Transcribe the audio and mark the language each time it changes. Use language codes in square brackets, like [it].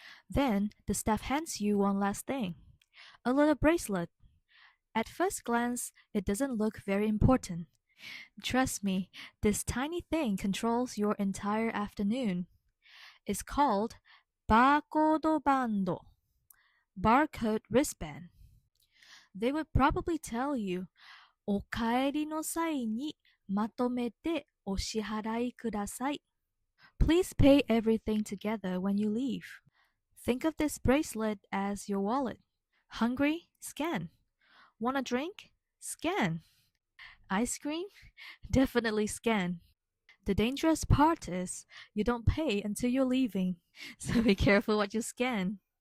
[en] Then the staff hands you one last thing, a little bracelet. At first glance, it doesn't look very important. Trust me, this tiny thing controls your entire afternoon. It's called barcode bando, barcode wristband. They would probably tell you, [ja] お帰りの際にまとめてお支払いください. [en] Please pay everything together when you leave. Think of this bracelet as your wallet. Hungry? Scan. Want a drink? Scan. Ice cream? Definitely scan. The dangerous part is you don't pay until you're leaving, so be careful what you scan.